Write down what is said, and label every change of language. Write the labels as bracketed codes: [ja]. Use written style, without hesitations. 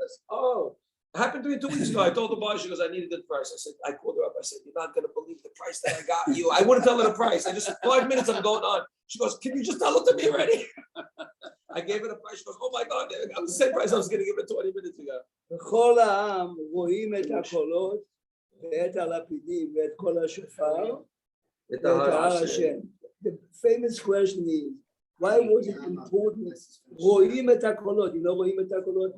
[en] Oh, it happened to me 2 weeks ago. I told the buyer, she goes, "I need a good price." I called her up. I said, "You're not going to believe the price that I got you." I wouldn't tell her the price. I just 5 minutes I'm going on. She goes, "Can you just tell it to me already?" I gave her the price. She goes, "Oh my God, I'm the same price I was going to give it 20 minutes ago." [he] וכל העם רואים את הקולות ואת הלפידים ואת כל השופר ואת ההר השם. [en] The famous question is, why was it important? [he] רואים את הקולות, [en] you know [he] רואים את הקולות?